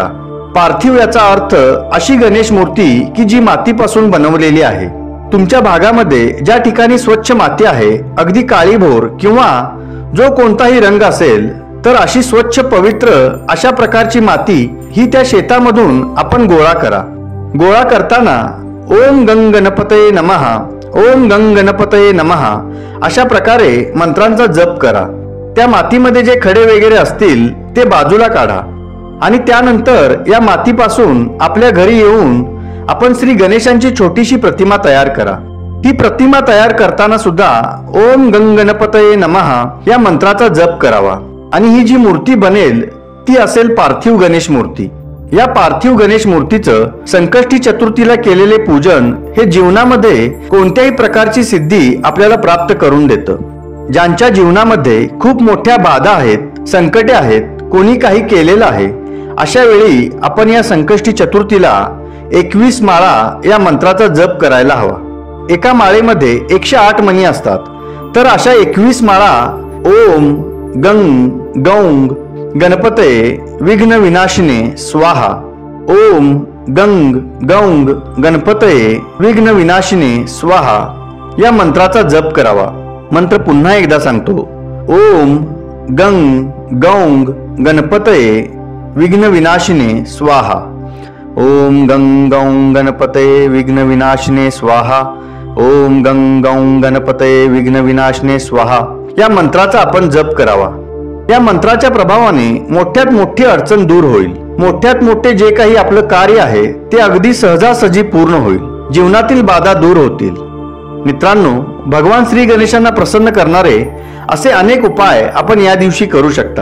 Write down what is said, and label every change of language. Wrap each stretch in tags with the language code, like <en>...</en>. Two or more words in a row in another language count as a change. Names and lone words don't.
<mr>पार्थिव याचा अर्थ अशी गणेश मूर्ती की जी मातीपासून बनवलेली आहे. तुमच्या भागामध्ये ज्या ठिकाणी स्वच्छ माती आहे, अगदी काळीभोर किंवा जो कोणताही रंग असेल, तर अशी स्वच्छ पवित्र अशा प्रकारची माती ही त्या शेतामधून आपण गोळा करा. गोळा करताना</mr> <sa>ओम गंग गणपतये नमः, ओम गंग गणपतये नमः</sa> <mr>अशा प्रकारे मंत्रांचा जप करा. त्या मातीमध्ये जे खडे वगैरे असतील ते बाजूला काढा आणि त्यानंतर या मातीपासून आपल्या घरी येऊन आपण श्री गणेशांची छोटीशी प्रतिमा तयार करा. ही प्रतिमा तयार करताना सुद्धा</mr> <sa>ओम गणपतये नमः</sa> <mr>या मंत्राचा जप करावा आणि ही जी मूर्ती बनेल ती असेल पार्थिव गणेश मूर्ती। या पार्थिव गणेश मूर्तीचं संकष्टी चतुर्थीला केलेले पूजन हे जीवनामध्ये कोणत्याही प्रकारची सिद्धी आपल्याला प्राप्त करून देतं। ज्यांच्या जीवनामध्ये खूप मोठ्या बाधा आहेत, संकटे आहेत, कोणी काही केलेलं आहे, अशा वेळी आपण या संकष्टी चतुर्थीला 21 माळा या मंत्राचा जप करायला हवा। एका माळेमध्ये 108 मणी असतात, तर अशा 21 माळा</mr> <sa>ओम गंग गौंग गणपतये विघ्न विनाशिने स्वाहा, ओम गंग गौंग गणपतये विघ्न विनाशिने स्वाहा</sa> <mr>या मंत्राचा जप करावा। मंत्र पुन्हा एकदा सांगतो,</mr> <sa>ओम गंग गौंग गणपतये विघ्न विनाशिने स्वाहा, ओम गंग गौंग गणपतये विघ्न विनाशिने स्वाहा, ओम गंग गौंग गणपतये विघ्न विनाशिने स्वाहा</sa> <mr>या मंत्राचा आपण जप करावा। या मंत्राच्या प्रभावाने मोठ्यात मोठी अडचण दूर होईल। मोठ्यात मोठे जे काही आपलं कार्य आहे ते अगदी सहजासहजी पूर्ण होईल। जीवनातील बाधा दूर होतील। मित्रांनो, भगवान श्री गणेशांना प्रसन्न करणारे असे अनेक उपाय आपण या दिवशी करू शकता।</mr>